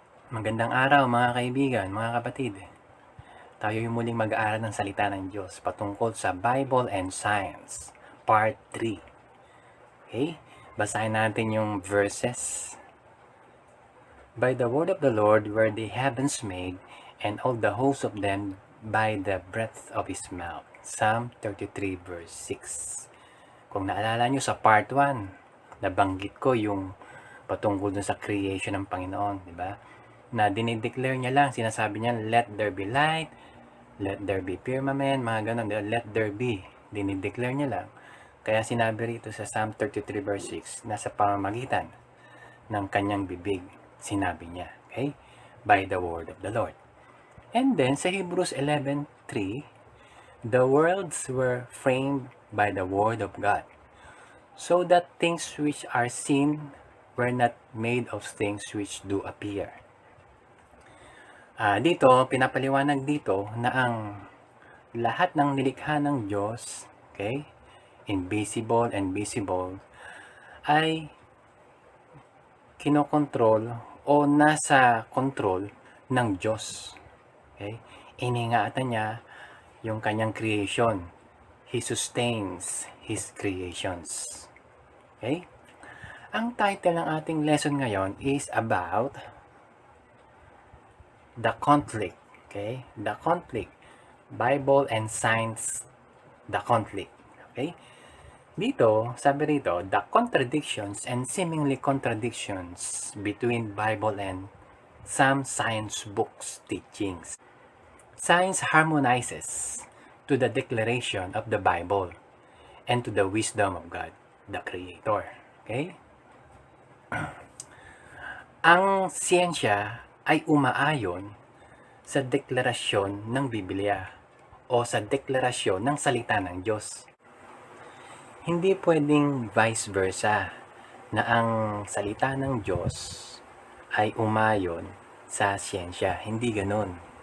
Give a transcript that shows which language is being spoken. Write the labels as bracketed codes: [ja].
[tl] Magandang araw mga kaibigan, mga kapatid. Tayo yung muling mag-aaral ng salita ng Diyos patungkol sa Bible and Science, Part 3. Okay? Basahin natin yung verses. [en] By the word of the Lord were the heavens made, and all the hosts of them by the breath of His mouth. Psalm 33 verse 6. [tl] Kung naalala nyo sa Part 1, nabanggit ko yung patungkol dun sa creation ng Panginoon, di ba? Na dinideclare niya lang, sinasabi niya, [en] let there be light, let there be firmament, [tl] mga ganun, [en] let there be. [tl] Dinideclare niya lang. Kaya sinabi rito sa Psalm 33 verse 6, nasa pamamagitan ng kanyang bibig, sinabi niya, okay? [en] By the word of the Lord. And then, sa Hebrews 11:3, the worlds were framed by the word of God, so that things which are seen were not made of things which do appear. [tl] Dito, pinapaliwanag dito na ang lahat ng nilikha ng Diyos, okay, [en] invisible and visible, [tl] ay kinokontrol o nasa control ng Diyos. Okay? Iningatan niya yung kanyang creation. [en] He sustains His creations. Okay? [tl] Ang title ng ating lesson ngayon [en] is about the conflict. Okay? The conflict. Bible and Science, the conflict. Okay? [tl] Dito, sabi rito, [en] the contradictions and seemingly contradictions between Bible and some science books teachings. Science harmonizes to the declaration of the Bible and to the wisdom of God, the Creator. Okay? [tl] Ang siyensya ay umaayon sa deklarasyon ng Biblia o sa deklarasyon ng salita ng Diyos. Hindi pwedeng vice versa na ang salita ng Diyos ay umayon sa siyensya. Hindi ganun.